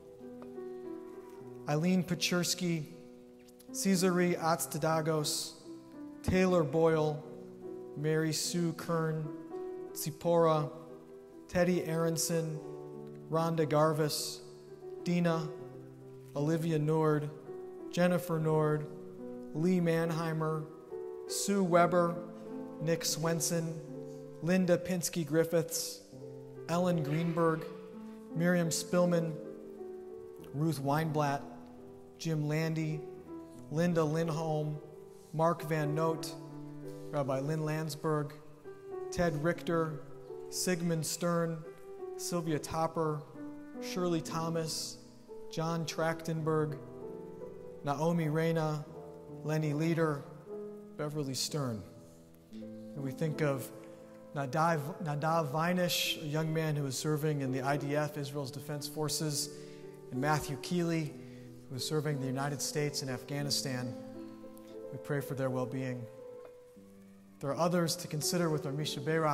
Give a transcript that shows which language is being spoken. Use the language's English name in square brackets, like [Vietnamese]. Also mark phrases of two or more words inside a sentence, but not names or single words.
[English] Eileen Pachursky, Cesare Atstadagos, Taylor Boyle, Mary Sue Kern, Tsipora, Teddy Aronson, Rhonda Garvis, Dina, Olivia Nord, Jennifer Nord, Lee Mannheimer, Sue Weber, Nick Swenson, Linda Pinsky Griffiths, Ellen Greenberg, Miriam Spillman, Ruth Weinblatt, Jim Landy, Linda Lindholm, Mark Van Noot, Rabbi Lynn Landsberg, Ted Richter, Sigmund Stern, Sylvia Topper, Shirley Thomas, John Trachtenberg, Naomi Reyna, Lenny Leader, Beverly Stern. And we think of Nadav Vinish, a young man who was serving in the IDF, Israel's Defense Forces, and Matthew Keeley, who was serving the United States in Afghanistan. We pray for their well-being. There are others to consider with our Misha Berach.